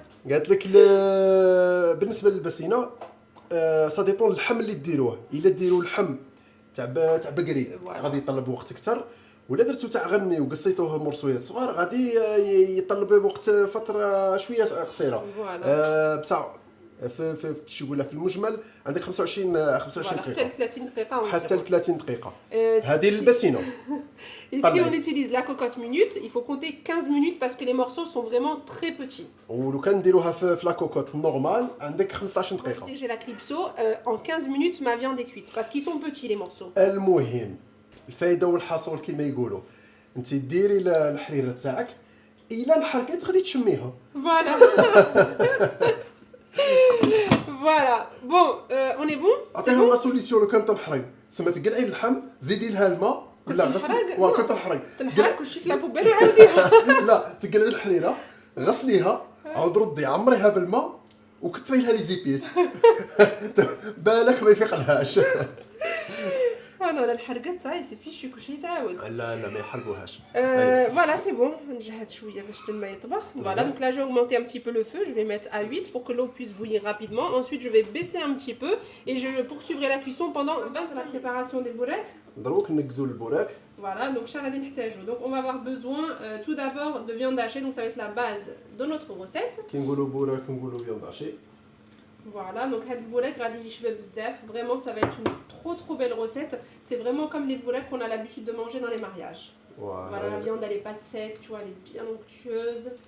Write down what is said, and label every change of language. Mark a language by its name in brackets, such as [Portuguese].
[Arabic] قالت لك بالنسبه للبسينه سا ديبون اللحم اللي ديروه، الا ديروا اللحم تاع بقري غادي يطلب وقت اكثر، ولا درتو تاع غنمي وقصيتوه مرصويات صغار غادي يطلب وقت فتره شويه قصيره. بصح في كيش يقولها في المجمل عندك 25 دقيقه حتى 30 دقيقه حتى 30 دقيقه هذه البسينه. [French] Et si on utilise la cocotte minute, il faut compter 15 minutes parce que les morceaux sont vraiment très petits. [Arabic] ولو كان نديروها في لا كوكوت نورمال عندك 15 دقيقه. [French] Si j'ai la clipso, en 15 minutes ma viande est cuite parce qu'ils sont petits les morceaux. [Arabic] المهم الفايده والحصول كما يقولوا، انت ديري الحريره تاعك الا انحرقت غادي تشميها. [French] Voilà. Voilà. Bon, on est bon. [Arabic] عطيهم لا سوليسيون لو كان تنحرق سما تقلعي اللحم زيدي لها الماء ولا غسلي كنت تنحرق كلشي في لابوبيل وعاوديها. لا تقلعي الحريره غسليها عاود ردي عمريها بالماء وكتفي لها لي زيبيس بالك ما يفيقلهاش. انا الحرقات صاي سي فيشي كلشي يتعاود. لا ما يحرقوهاش. [French] Voilà, c'est bon. [Arabic] نجهد شويه باش الماء يطبخ. [French] Voilà, donc là j'ai augmenté un petit peu le feu, je vais mettre à 8 pour que l'eau puisse bouillir rapidement. Ensuite, je vais baisser un petit peu et je poursuivrai la cuisson pendant 20 la préparation des bourek. [Arabic] دروك نقزوا البوراك. [French] Voilà, donc ça [Arabic] غادي نحتاجو. [French] Donc on va avoir besoin tout d'abord de viande hachée, donc ça va être la base de notre recette. [Arabic] كي نقولوا بوراك نقولوا [French] viande hachée. Voilà, donc [Arabic] هاد البوراك غادي يشبه بزاف. [French] Vraiment ça va être une trop belle recette. C'est vraiment comme les bourraks qu'on a l'habitude de manger dans les mariages. Voilà, la viande elle est pas sec, tu vois, elle est bien onctueuse.